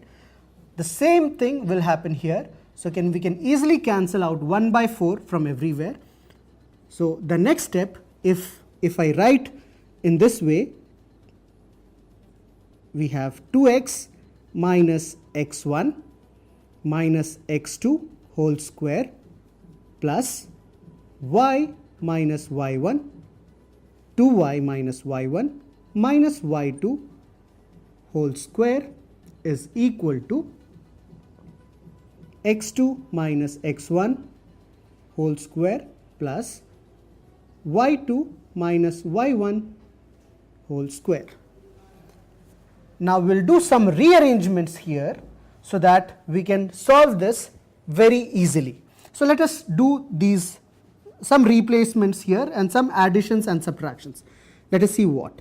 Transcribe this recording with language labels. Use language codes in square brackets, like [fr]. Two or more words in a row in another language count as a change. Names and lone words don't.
[en] The same thing will happen here. So we can easily cancel out 1 by 4 from everywhere. So the next step, if I write in this way, we have 2x minus x1 minus x2 whole square plus y minus y1, 2y minus y1 minus y2 whole square is equal to x2 minus x1 whole square plus y2 minus y1 whole square. Now we'll do some rearrangements here so that we can solve this very easily. So let us do these some replacements here and some additions and subtractions. Let us see what.